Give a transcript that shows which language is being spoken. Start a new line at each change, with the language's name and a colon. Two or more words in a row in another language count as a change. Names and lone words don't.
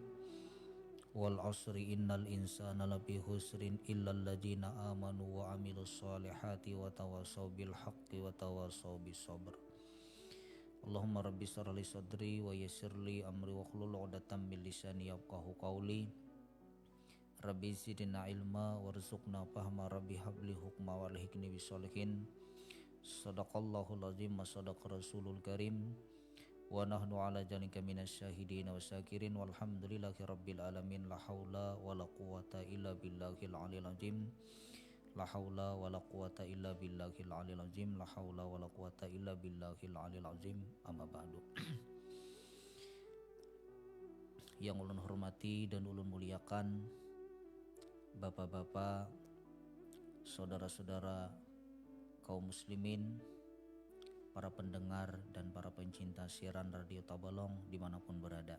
Arabic: والعصر إن الإنسان لفي خسر إلا الذين آمنوا وعملوا الصالحات وتواصوا بالحق وتواصوا بالصبر. اللهم رب اشرح لي صدري ويسر لي أمري واحلل عقدة من لساني يفقهوا قولي. رب زدنا علما وارزقنا فهما رب هب لي حكما وألحقني بالصالحين. صدق الله العظيم وصدق الرسول الكريم. ونحن على ذلك من الشاهدين والشاكرين والحمد لله رب العالمين. لا حول ولا قوة إلا بالله العلي العظيم. لا حول ولا قوة إلا بالله العلي العظيم. لا حول ولا قوة إلا بالله العلي العظيم. أما بعد.
Indonesian: Yang ulun hormati dan ulun muliakan bapak-bapak, saudara-saudara kaum muslimin, para pendengar dan para pencinta siaran Radio Tabalong dimanapun berada.